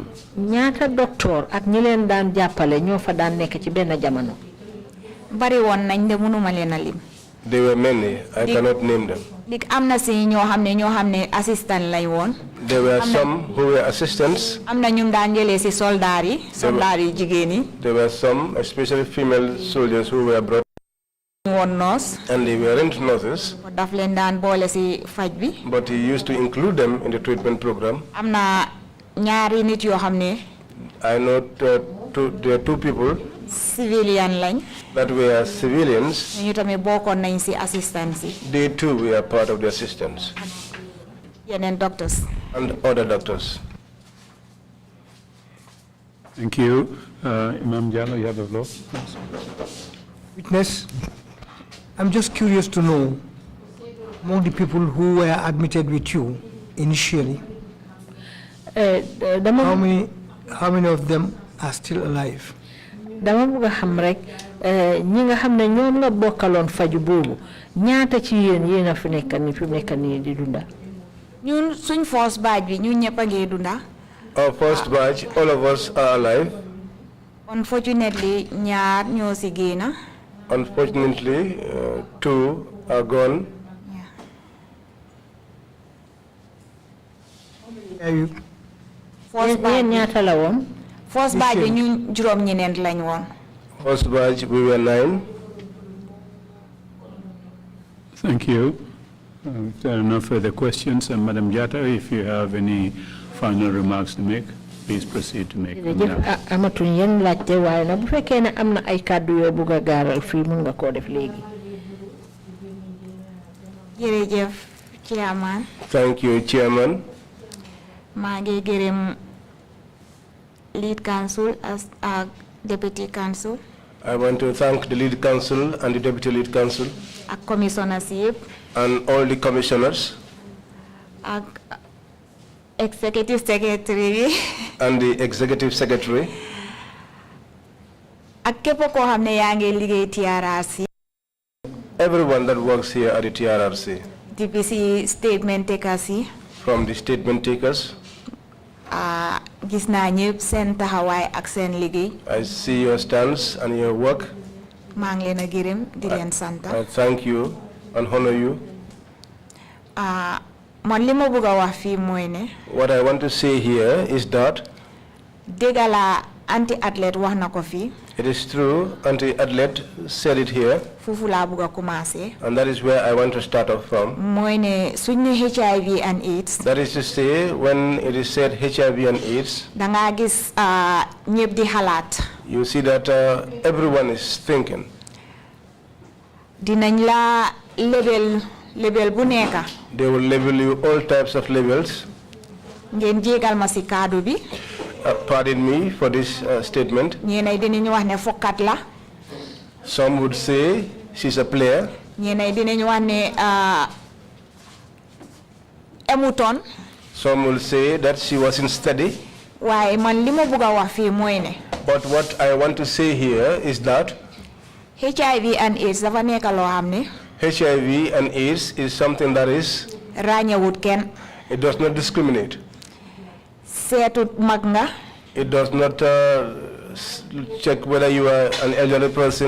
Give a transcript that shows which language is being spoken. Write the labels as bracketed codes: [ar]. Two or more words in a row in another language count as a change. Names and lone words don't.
[wo] Ñaata docteur ak ñi leen daan jappalé ñoo fa daan nekk ci benn jamono. Bari won nañ de mënuma leen a lim. [en] There were many. I cannot name them. [wo] Dik amna ci ñoo xamne assistant lay won. [en] There were some who were assistants. [wo] Amna ñum daan jëlé ci soldat yi jigéen yi. [en] There were some, especially female soldiers, who were brought. And they weren't nurses. [wo] Daf leen daan boole ci faj bi. [en] But he used to include them in the treatment program. [wo] Amna ñaari nit yoo xamne. [en] I know there are two people. [wo] Civilian lañ. [en] That were civilians. [wo] Ñu tamit bokkoon nañ ci assistance yi. [en] They too were part of the assistants. [wo] Yeneen doctors. [en] And other doctors. Thank you. Imam Jallo, you have the floor. Witness, I'm just curious to know, among the people who were admitted with you initially, how many of them are still alive? [wo] Dama bëgg xam rek ñi nga xam ne ñoom nga bokkaloon faju boobu ñaata ci yéen a fi nekk ni fi nekk ni di dunda. Ñun suñ [en] first batch [wo] bi ñun ñëpp a ngi dunda. [en] Our first batch, all of us are alive. Unfortunately, [wo] ñaar ñoo ci génn. [en] Unfortunately, 2 are gone. First batch [wo] ñaata la woon? [en] First batch [wo] ñun juróom ñeneen lañ woon. [en] First batch we were 9. Thank you. If there are no further questions, Madam Jatta, if you have any final remarks to make, please proceed to make them now. [wo] Amatuñ yen laajte waaye nag bu fekkee ne am na ay kàddu yoo bëgg a gaaral fii mun nga koo def léegi. Jërëjëf Chairman. [en] Thank you, Chairman. [wo] maa ngi gërëm [en] lead counsel as deputy counsel. I want to thank the lead counsel and the deputy lead counsel. [wo] Ak commissioners yëpp. [en] And all the commissioners. [wo] Ak [en] executive secretary. And the executive secretary. [wo] Ak képp koo xam ne yaa ngi liggéey TRRC. [en] Everyone that works here at the TRRC. [wo] DPC [en] statement takers [wo] yi. [en] From the statement takers. [wo] Gis naa ñëpp seen taxawaay ak seen liggéey. [en] I see your stance and your work. [wo] maa ngi leen a gërëm di leen sant. [en] I thank you and honor you. [wo] man li ma bëgg a wax fii mooy ne. [en] What I want to say here is that. [wo] dégg la anti-athlete wax na ko fii. [en] It is true, anti-athlete said it here. [wo] Foofu laa bëgg a commencer. [en] And that is where I want to start off from. [wo] mooy ne suñ ne [en] HIV and AIDS. That is to say, when it is said HIV and AIDS. [wo] da ngaa gis ñëpp di xalaat. [en] You see that everyone is thinking. [wo] dinañ la label bu nekka. [en] They will label you all types of labels. [wo] ngeen jégal ma si kaddu bi. [en] Pardon me for this statement. [wo] ñeenay dinañ wax ne fokkat la. [en] Some would say she's a player. [wo] ñeenay dinañ wax ne emuton. [en] Some will say that she wasn't steady. [wo] waaye man li ma bëgg a wax fii mooy ne. [en] But what I want to say here is that. HIV and AIDS [wo] dafa nekk loo xam ne. [en] HIV and AIDS is something that is. [wo] ràññewut kenn. [en] It does not discriminate. [wo] seetut mag nga. [en] It does not check whether you are an elderly person.